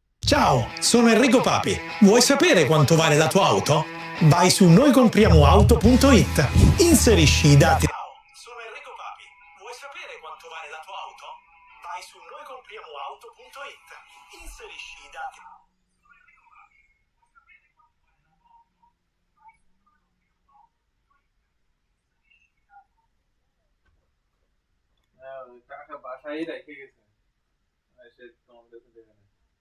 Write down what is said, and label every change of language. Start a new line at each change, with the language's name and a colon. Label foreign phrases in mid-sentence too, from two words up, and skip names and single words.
Italian: Ciao, sono Enrico Papi. Vuoi sapere quanto vale la tua auto? Vai su noicompriamoauto.it. Inserisci i dati. Ciao, sono Enrico Papi. Vuoi sapere quanto vale la tua auto? Vai su noicompriamoauto.it. Inserisci i dati.
Bangla: টাকা বাসায় রেখে গেছে সে তোমার কাছে দেবে না